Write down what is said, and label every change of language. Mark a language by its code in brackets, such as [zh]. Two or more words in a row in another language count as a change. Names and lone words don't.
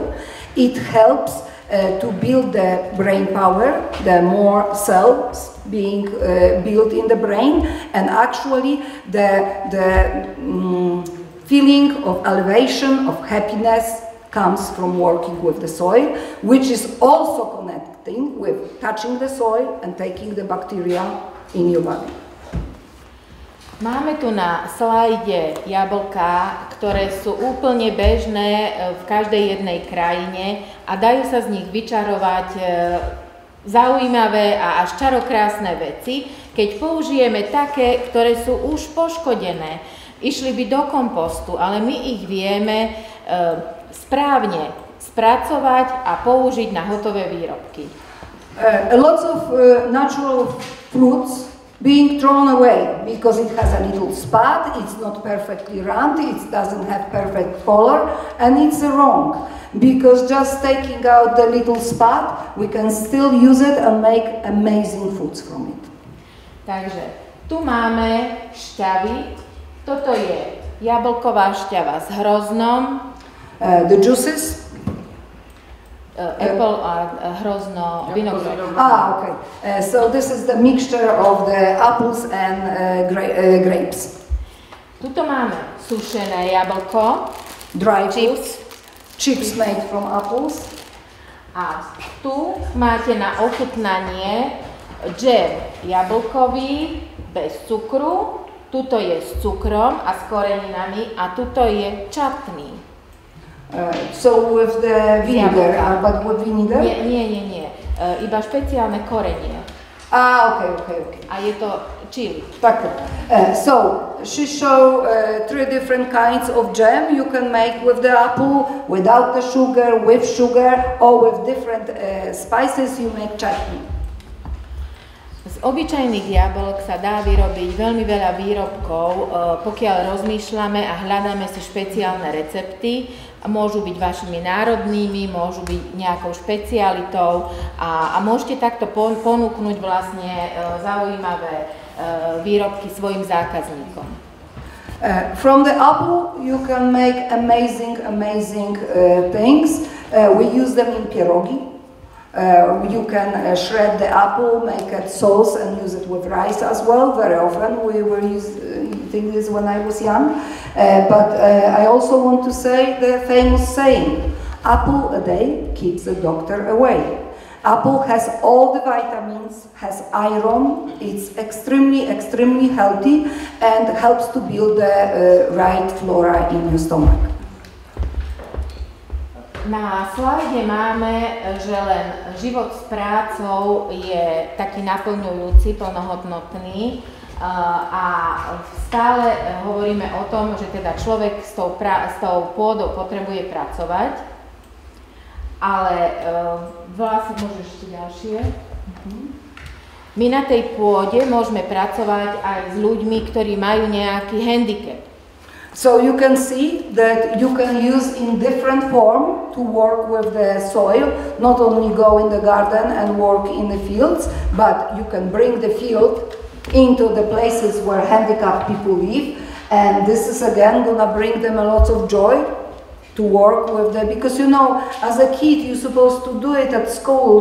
[en] It helps to build the brain power, the more cells being built in the brain, and actually the feeling of elevation, of happiness comes from working with the soil, which is also connecting with touching the soil and taking the bacteria in your body. [sk] Máme tu na slajde jablká, ktoré sú úplne bežné v každej jednej krajine a dajú sa z nich vyčarovať zaujímavé a až čarokrásne veci, keď použijeme také, ktoré sú už poškodené. Išli by do kompostu, ale my ich vieme správne spracovať a použiť na hotové výrobky. [en] Lots of natural fruits being thrown away because it has a little spot, it's not perfectly round, it doesn't have perfect color, and it's wrong. Because just taking out the little spot, we can still use it and make amazing foods from it. [sk] Takže tu máme šťavy. Toto je jablková šťava s hroznom. [en] The juices. [sk] Apple a hrozno vinograd. [en] Okay. So this is the mixture of the apples and grapes. [sk] Tuto máme sušené jablko. [en] Dry chips. Chips made from apples. [sk] A tu máte na ochutnanie džem jablkový bez cukru. Tuto je s cukrom a s koreninami a tuto je čatný. [en] So with the vinegar, but with vinegar? [sk] Nie. Iba špeciálne korenie. [en] Okay. [sk] A je to chili. [en] So she showed 3 different kinds of jam you can make with the apple, without the sugar, with sugar, or with different spices you make chutney. [sk] Z obyčajných jablok sa dá vyrobiť veľmi veľa výrobkov, pokiaľ rozmýšľame a hľadáme si špeciálne recepty. Môžu byť vašimi národnými, môžu byť nejakou špecialitou a môžete takto ponúknuť vlastne zaujímavé výrobky svojim zákazníkom. [en] From the apple you can make amazing things. We use them in pierogi. You can shred the apple, make it sauce and use it with rice as well. Very often we were eating this when I was young. But I also want to say the famous saying, apple a day keeps the doctor away. Apple has all the vitamins, has iron, it's extremely healthy and helps to build the right flora in your stomach. [sk] Na slajde máme, že len život s prácou je taký naplňujúci, plnohodnotný a stále hovoríme o tom, že teda človek s tou pôdou potrebuje pracovať, ale vlastne môžeš ešte ďalšie. My na tej pôde môžeme pracovať aj s ľuďmi, ktorí majú nejaký handicap. [en] So you can see that you can use in different form to work with the soil, not only go in the garden and work in the fields, but you can bring the field into the places where handicapped people live, and this is again gonna bring them a lot of joy to work with the, because you know, as a kid you're supposed to do it at school.